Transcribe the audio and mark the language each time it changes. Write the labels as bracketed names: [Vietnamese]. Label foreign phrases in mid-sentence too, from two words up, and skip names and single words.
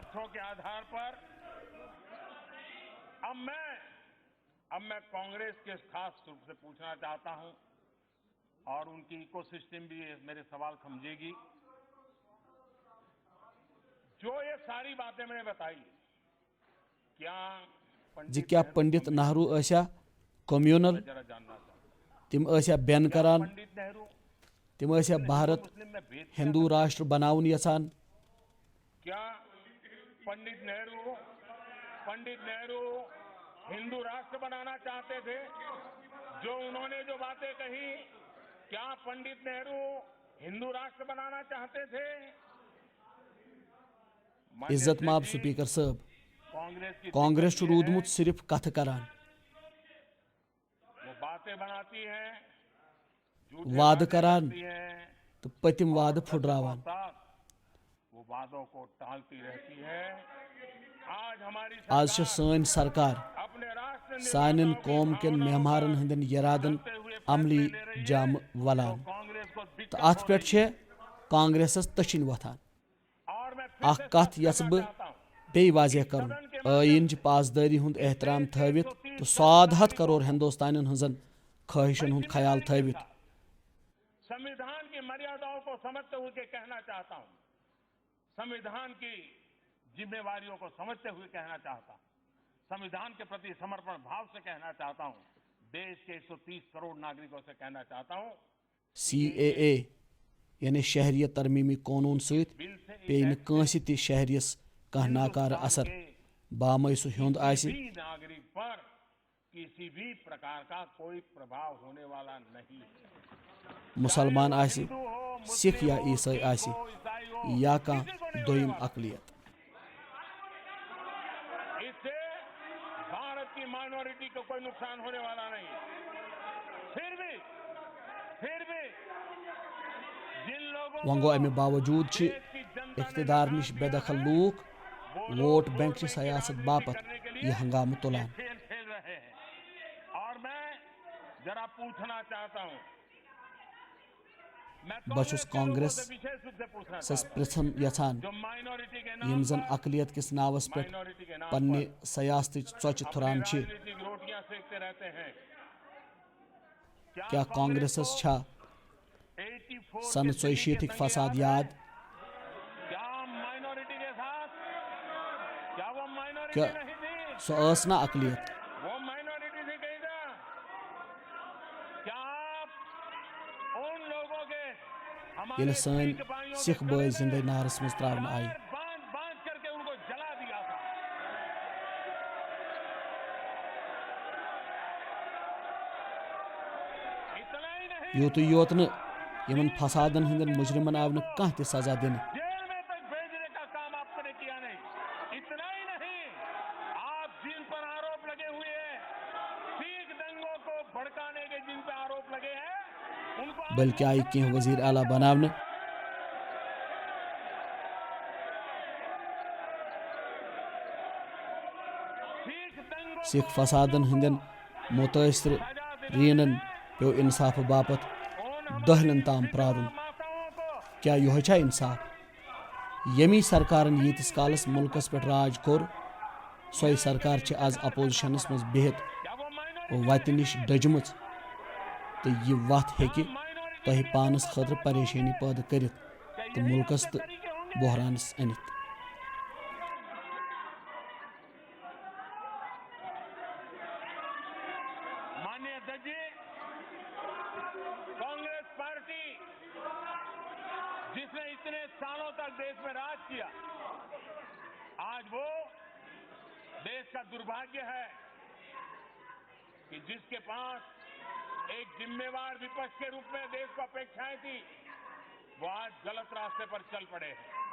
[Hindi] तथ्यों के आधार पर अब मैं कांग्रेस के खास रूप से पूछना चाहता हूं, और उनकी इकोसिस्टम भी मेरे सवाल समझेगी। जो ये सारी बातें मैंने बताई, क्या क्या पंडित नेहरू ऐसा communal, जरा जानना चाहता हूं। [Kashmiri] تم ٲسیا بین کران [Hindi] पंडित नेहरू [Kashmiri] تم ٲسیا بھارت [Hindi] मुस्लिम में भेद [Kashmiri] ہندو راشٹر بناون یژھان [Hindi] क्या पंडित नेहरू हिंदू राष्ट्र बनाना चाहते थे? जो उन्होंने जो बातें कही, क्या पंडित नेहरू हिंदू राष्ट्र बनाना चाहते थे? [Kashmiri] عزت ماب سپیکر صٲب [Hindi] कांग्रेस की [Kashmiri] کانگریس چھُ روٗدمُت صرف کتھٕ کران [Hindi] वो बातें बनाती है, [Kashmiri] وعدٕ کران [Hindi] झूठी है, [Kashmiri] تہٕ پٔتِم وعدٕ پھُٹراوان [Hindi] साथ वो वादों को टालती रहती है। आज हमारी [Kashmiri] آز چھِ سٲنۍ سرکار [Hindi] अपने राष्ट्र [Kashmiri] سانٮ۪ن قوم کٮ۪ن معمارن ہٕنٛدٮ۪ن یرادن عملی جامہٕ ولان [Hindi] कांग्रेस को दिक्कत [Kashmiri] تہٕ اتھ پٮ۪ٹھ چھےٚ کانگریسس تٔچھِنۍ وۄتھان [Hindi] और मैं [Kashmiri] اکھ کتھ یژھٕ بہٕ بیٚیہِ واضح کرُن ٲیٖنچہِ پاسدٲری ہُنٛد احترام تھٲوِتھ تہٕ 100 کرور ہندوستانین ہٕنٛزن خواہشن ہُنٛد خیال تھٲوِتھ [Hindi] संविधान की मर्यादाओं को समझते हुए कहना चाहता हूं, संविधान की जिम्मेवारियों को समझते हुए कहना चाहता हूं, संविधान के प्रति समर्पण भाव से कहना चाहता हूं, देश के 130 करोड़ नागरिकों से कहना चाहता हूं, [Kashmiri] CAA یعنی شہریت ترمیمی قونوٗن سۭتۍ پیٚیہِ نہٕ کٲنٛسہِ تہِ شہرِیَس کانٛہہ ناکارٕ اثر بامے سُہ ہیوٚنٛد آسہِ [Hindi] भी नागरिक पर किसी भी प्रकार का कोई प्रभाव होने वाला नहीं है। [Kashmiri] مُسلمان آسہِ [Hindi] हिंदू हो, [Kashmiri] سِکھ یا [Hindi] मुस्लिम हो, [Kashmiri] عیٖسٲے [Hindi] सिख [Kashmiri] آسہِ [Hindi] हो, ईसाई हो, [Kashmiri] یا [Hindi] किसी को [Kashmiri] کانٛہہ [Hindi] नहीं [Kashmiri] دوٚیِم [Hindi] होने वाला। [Kashmiri] اقلیت [Hindi] इससे भारत की माइनॉरिटी को कोई नुकसान होने वाला नहीं। फिर भी जिन लोगों [Kashmiri] وۄنۍ گوٚو اَمہِ باوجوٗد چھِ [Hindi] देश की जनता [Kashmiri] اقتدار نِش بے دخل لوٗکھ ووٹ بینک چہِ سیاست باپتھ یہِ ہنگامہٕ تُلان [Hindi] खेल खेल रहे हैं। और मैं जरा पूछना चाहता हूं, मैं [Kashmiri] بہٕ چھُس کانگریس [Hindi] विशेष रूप से पूछना [Kashmiri] سس [Hindi] चाहता [Kashmiri] پرژھن یژھان [Hindi] हूं, जो माइनॉरिटी के [Kashmiri] یِم [Hindi] नाम [Kashmiri] زن اقلیت کِس ناوس پٮ۪ٹھ [Hindi] माइनॉरिटी के नाम [Kashmiri] پننہِ سیاستٕچ ژۄچہِ تھُران چھِ [Hindi] राजनीतिक रोटियां सेकते रहते हैं। [Kashmiri] کیٛاہ کانگریسس چھا 84 سنہٕ 84 فساد یاد [Hindi] क्या माइनॉरिटी के साथ, क्या वो माइनॉरिटी [Kashmiri] کیٛاہ [Hindi] नहीं थी? [Kashmiri] سۄ ٲس نا اقلیت [Hindi] वो माइनॉरिटी से कही था। क्या आप उन लोगों के हमारे [Kashmiri] ییٚلہِ سٲنۍ [Hindi] सिख भाइयों के [Kashmiri] سِکھ بٲے [Hindi] गले [Kashmiri] زِندے [Hindi] में [Kashmiri] نارس منٛز ترٛاونہٕ آیہِ [Hindi] बांध बांध करके उनको जला दिया था। इतना ही नहीं, [Kashmiri] یوٗتٕے یوت نہٕ یِمن فسادن ہٕنٛدٮ۪ن مُجرِمن آو نہٕ کانٛہہ تہِ سزا دِنہٕ [Hindi] जेल में तक भेजने का काम आपने किया नहीं। इतना ही नहीं, आप जिन पर आरोप लगे हुए हैं, सिख दंगों को भड़काने के जिन पर आरोप लगे हैं, उनको आप [Kashmiri] بٔلکہِ آیہِ کینٛہہ ؤزیٖر اعلیٰ بناونہٕ [Hindi] सिख दंगों [Kashmiri] سِکھ فسادن ہٕنٛدٮ۪ن مُتٲثِر ریٖنن پیوٚو اِنصافہٕ باپتھ دٔہلن تام پرٛارُن [Hindi] माताओं को [Kashmiri] کیٛاہ یِہوے چھا اِنصاف ییٚمی سرکارن ییٖتِس کالس مُلکس پٮ۪ٹھ راج کوٚر سۄے سرکار چھِ آز اپوزِشنس منٛز بِہِتھ [Hindi] क्या वो माइनॉरिटी [Kashmiri] وتہِ نِش ڈٔجمٕژ تہٕ یہِ وتھ ہیٚکہِ تۄہہِ پانس خٲطرٕ پریشٲنی پٲدٕ کٔرِتھ تہٕ مُلکس تہٕ بحرانس أنِتھ [Hindi] माननीय अध्यक्ष जी, कांग्रेस पार्टी जिसने इतने सालों तक देश में राज किया, आज वो देश का दुर्भाग्य है कि जिसके पास एक जिम्मेवार विपक्ष के रूप में देश को अपेक्षाएं थी, वो आज गलत रास्ते पर चल पड़े हैं।